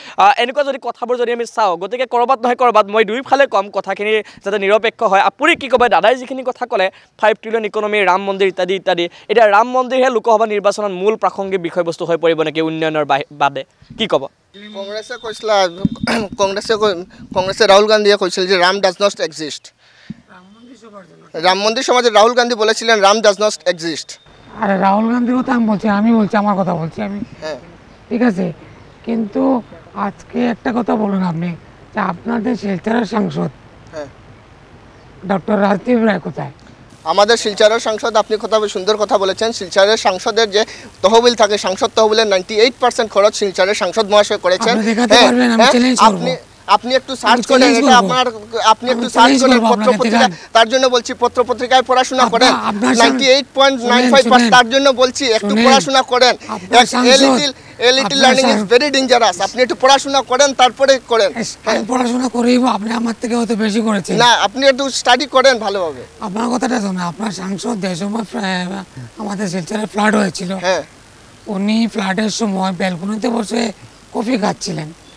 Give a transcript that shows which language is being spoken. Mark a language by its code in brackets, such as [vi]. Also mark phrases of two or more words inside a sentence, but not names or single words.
[as] এনেকুৱা যদি কথাবোৰ যদি আমি চাওঁ, গতিকে ক'ৰবাত নহয় ক'ৰবাত মই দুইফালে কম কথাখিনি যাতে নিৰপেক্ষ হয়। আপুনি কি ক'ব? দাদাই যিখিনি কথা ক'লে 5 [en] trillion economy, [as] ৰাম মন্দিৰ ইত্যাদি ইত্যাদি, এতিয়া ৰাম মন্দিৰহে লোকসভা নিৰ্বাচনত মূল প্ৰাসংগিক বিষয়বস্তু হৈ পৰিব নেকি উন্নয়নৰ বাদে? কি ক'ব? কংগ্ৰেছে কৈছিল, কংগ্রেসে রাহুল গান্ধী কৈছিল যে রাম [en] does not exist. [bn] রাম মন্দির সমাজে রাহুল গান্ধী বলেছিলেন রাম [en] does not exist. [bn] আরে রাহুল গান্ধীর কথা আমি বলছি আমার কথা বলছি আমি, ঠিক আছে। কিন্তু আজকে একটা কথা বলুন আপনি যে আপনাদের শিলচরের সাংসদ ডক্টর রাজদীপ রায় কোথায়? আমাদের শিলচরের সাংসদ, আপনি কথা সুন্দর কথা বলেছেন। শিলচরের সাংসদের যে তহবিল থাকে, সাংসদ তহবিলের 98% খরচ শিলচরের সাংসদ মহাশয় করেছেন। আপনি একটু সার্চ করেন, এটা আপনার, আপনি একটু সার্চ করেন পত্রপত্রিকা, তার জন্য বলছি পত্রপত্রিকায় পড়াশোনা করেন। 98.95%, তার জন্য বলছি একটু পড়াশোনা করেন। [en] A little learning is very dangerous. [bn] আপনি একটু পড়াশোনা করেন তারপরে করেন। আমি পড়াশোনা করেই আপনি আমার থেকে হয়তো বেশি করেছেন। না, আপনি একটু স্টাডি করেন ভালোভাবে। আপনার কথাটা শোনা, আপনার সাংসদ যে সময় আমাদের শিলচরে ফ্লাড হয়েছিল, উনি ফ্লাডের সময় ব্যালকনিতে বসে কফি খাচ্ছিলেন।